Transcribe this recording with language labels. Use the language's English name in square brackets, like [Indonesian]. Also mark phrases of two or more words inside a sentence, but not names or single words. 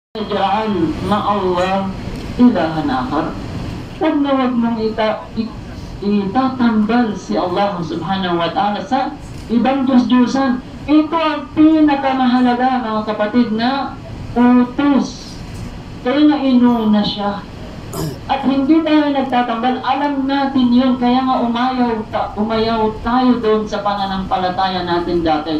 [Arabic] اجعل مع الله إلها آخر. [Filipino] Huwag na huwag mong itatambal si Allah [Arabic] سبحانه وتعالى [Filipino] sa ibang Diyos-Diyosan. Ito ang pinakamahalaga, mga kapatid, na utos. Kaya nga inuna siya. At hindi tayo nagtatambal, alam natin yun. Kaya nga umayaw tayo doon sa pananampalataya natin dati.